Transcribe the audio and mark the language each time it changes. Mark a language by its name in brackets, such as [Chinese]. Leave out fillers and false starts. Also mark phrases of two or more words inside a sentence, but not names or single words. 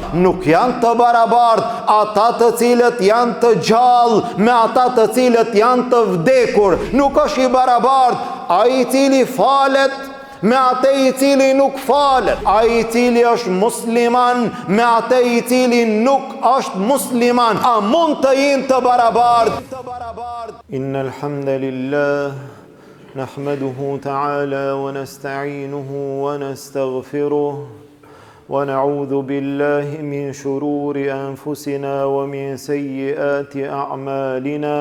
[Albanian] Nuk janë të barabartë ata të cilët janë të gjallë me ata të cilët janë të vdekur. Nuk është i barabartë ai i cili falet me atë i cili nuk falet, ai i cili është musliman me atë i cili nuk është musliman. A mund të jenë të barabartë? [Arabic] إن الحمد لله نحمده تعالى ونستعينه ونستغفره ونعوذ بالله من شرور أنفسنا ومن سيئات أعمالنا.